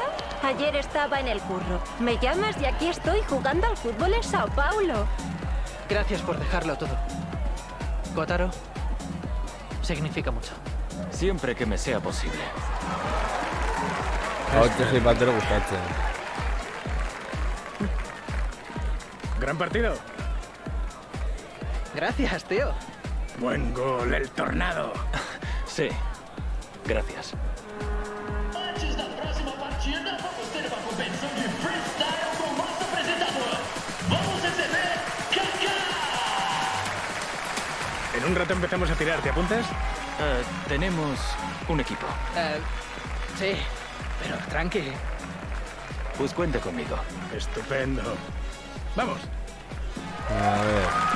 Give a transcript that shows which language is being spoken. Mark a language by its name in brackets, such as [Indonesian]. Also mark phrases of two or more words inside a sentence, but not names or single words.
[Spanish] Ayer estaba en el curro. Me llamas y aquí estoy jugando al fútbol en Sao Paulo. Gracias por dejarlo todo. Kotaro, significa mucho. Siempre que me sea posible. Ahotxe zei batero gustatzen. Gran partido. Gracias, tío. Buen gol, el tornado. Sí, gracias. [Portuguese] Antes da próxima partida, vamos ter uma competição de freestyle com o nosso apresentador. Vamos receber Kaká! [Spanish] En un rato empezamos a tirar, ¿te apuntas? Tenemos un equipo. Sí, pero tranqui. Pues cuente conmigo. Estupendo. Vamos. A ver.